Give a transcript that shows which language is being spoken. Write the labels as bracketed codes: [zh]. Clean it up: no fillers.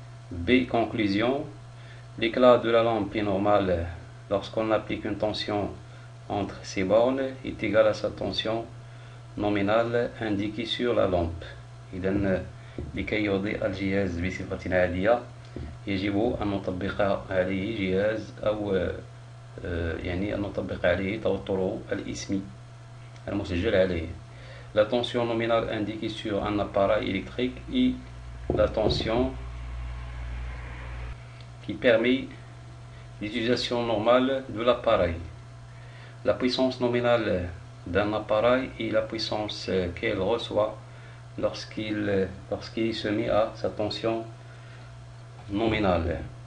[fr] B. Conclusion: l'éclat de la lampe est normal lorsqu'on applique une tension entre ces bornes est égal à sa tension nominale indiquée sur la lampe. [ar] إذن لكي يضيء الجهاز بصفة عادية يجب أن نطبق عليه جهاز أو يعني أن نطبق عليه توتره الإسمي المسجل عليه. [fr] la tension nominale indiquée sur un appareil électrique et la tension qui permet l'utilisation normale de l'appareil. La puissance nominale d'un appareil et la puissance qu'elle reçoit lorsqu'il se met à sa tension nominale.